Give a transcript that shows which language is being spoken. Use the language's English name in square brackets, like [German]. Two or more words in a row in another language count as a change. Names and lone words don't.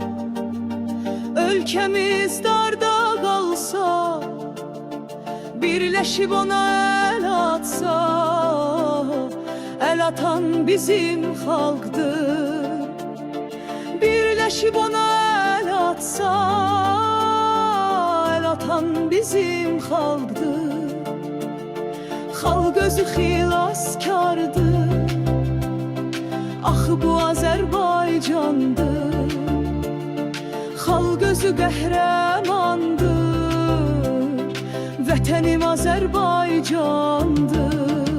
[Turkish] ülkemiz darda kalsa, birleşip ona el atsa, el atan bizim halktır. Birleşip ona el atsa, el atan bizim halktır. [Azerbaijani] Xalq özü xilaskardır. Axı bu Azərbaycandır. Xalq özü qəhrəmandır. Vətənim Azərbaycandır.